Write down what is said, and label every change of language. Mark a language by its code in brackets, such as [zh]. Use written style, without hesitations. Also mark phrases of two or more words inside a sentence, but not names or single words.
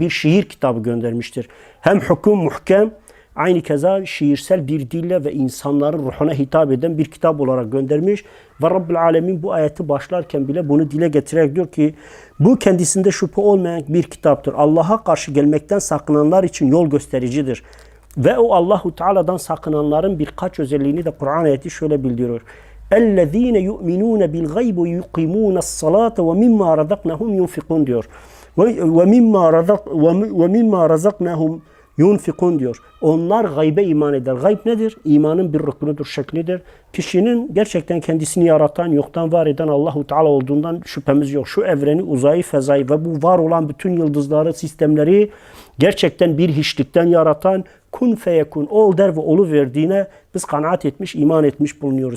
[tr] Bir şiir kitabı göndermiştir. Hem hüküm muhkem, aynı keza şiirsel bir dille ve insanların ruhuna hitap eden bir kitap olarak göndermiş. Ve Rabbül Alemin bu ayeti başlarken bile bunu dile getirerek diyor ki bu kendisinde şüphe olmayan bir kitaptır. Allah'a karşı gelmekten sakınanlar için yol göstericidir. Ve o Allahu Teala'dan sakınanların birkaç özelliğini de Kur'an ayeti şöyle bildiriyor. [ar] اَلَّذ۪ينَ يُؤْمِنُونَ بِالْغَيْبِ وَيُقِيمُونَ الصَّلَاةَ وَمِمَّا رَزَقْنَهُمْ يُنْفِقُونَ diyor. وَمِمَّا رَزَقْنَهُمْ yunfikun diyor. [tr] Onlar gaybe iman eder. Gayb nedir? İmanın bir rüknüdür, şeklidir. Kişinin gerçekten kendisini yaratan, yoktan var eden Allahu Teala olduğundan şüphemiz yok. Şu evreni, uzayı, fezayı ve bu var olan bütün yıldızları, sistemleri gerçekten bir hiçlikten yaratan, [ar] كن فيكون, [tr] ol der ve oluverdiğine biz kanaat etmiş, iman etmiş bulunuyoruz.